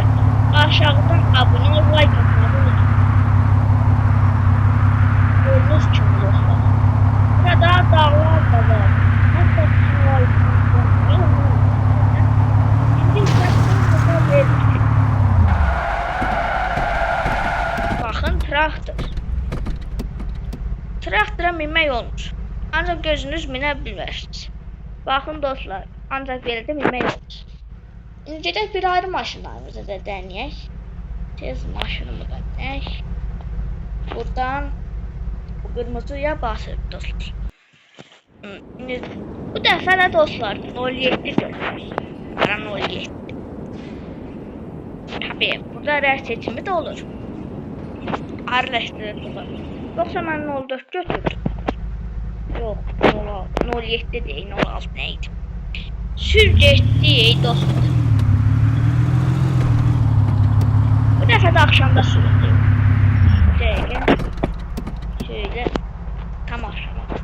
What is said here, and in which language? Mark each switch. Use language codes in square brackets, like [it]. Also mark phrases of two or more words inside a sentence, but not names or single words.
[tr] Aşağıdan abone ol, like atmayı unutmayın. Gördüğünüz gibi dostlar. Burada dağlar da var. Hatta şimdi ise verdik. Bakın, traktor. [az] Traktora minmək olmuş. Ancaq gözünüz minə bilmərsiniz. [tr] Bakın dostlar, [az] ancaq belə də minmək olmuş. İndi gedək bir ayrı maşınlarımızı da deneyək. Tez maşınımı da deneyək. Buradan bu kırmızıya basırıq dostlar. Bu dəfə də dostlar 07 göndərək. [tr] Bana 07. [az] Tabii burada rəng seçimi də olur. Arılaşdırılır. Yoksa mən 04 götürürüm. [tr] Yox, 07 değil, 06 neydi? [az] Sürgetdi dostlar. [tr] Bu defa da akşamda sürüldü. Şöyle tam akşama.